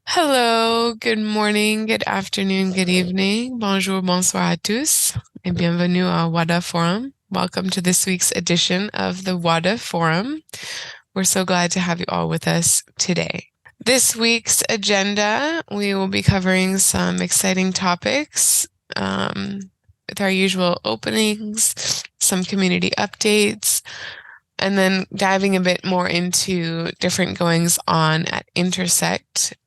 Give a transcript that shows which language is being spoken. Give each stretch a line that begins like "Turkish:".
English: Hello, good morning, good afternoon, good evening.
French: Bonjour, bonsoir à tous, et bienvenue à Wada Forum.
English: Welcome to this week's edition of the Wada Forum. We're so glad to have you all with us today. This week's agenda, we will be covering some exciting topics with our usual openings, some community updates, and then diving a bit more into different goings on at Intersect.